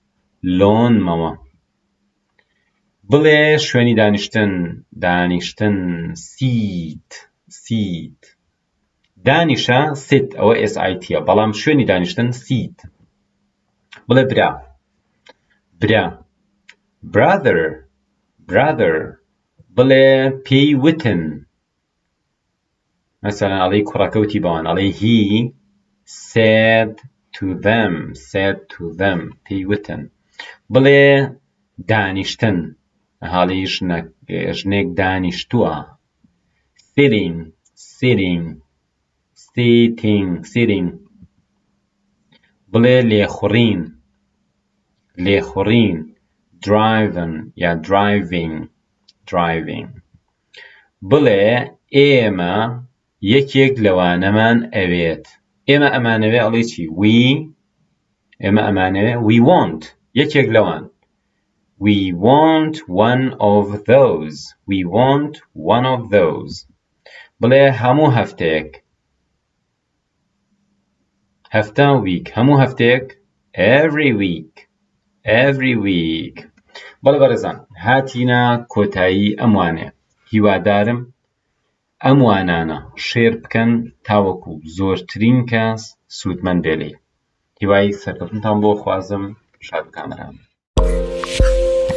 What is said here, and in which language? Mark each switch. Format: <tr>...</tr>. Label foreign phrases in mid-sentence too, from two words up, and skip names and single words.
<ckb>بڵێ شوێنی دانیشتن سیت دانیشە sit ئەوە SIT بەڵام شوێنی دانیشتن سیت بڵێ برا brother بڵێ پێی وتن مەسەلەن ئەڵێ کوڕەکەوتی بەوان ئەڵێ</ckb> <en>he said to them</en> <ckb>پێی وتن بڵێ دانیشتن هاڵی ژنێک دانیشتووە sitting بڵێ لێخوڕین driving بڵێ ئێمە یەکێک لەوانەمان ئەوێت ئێمە ئەمانەوێ ئەڵێ چی ئێمە ئەمانەوێ</ckb> <en>we want</en> <ckb>یەکێک لەوان</ckb> <en>we want one of those</en> <ckb>بڵێ هەموو هەفتەیەک هەفتە week هەموو هەفتەیەک</ckb> <en>every week</en> <ckb>بەڵێ بەڕێزان هاتینە کۆتایی ئەموانێ هیوادارم ئەموانانە شێر بکەن تاوەکو زۆرترین کەس سوودمەند بێ لێی هیوای سەرکەوتنتان بۆ خوازم شاد کامەران</ckb>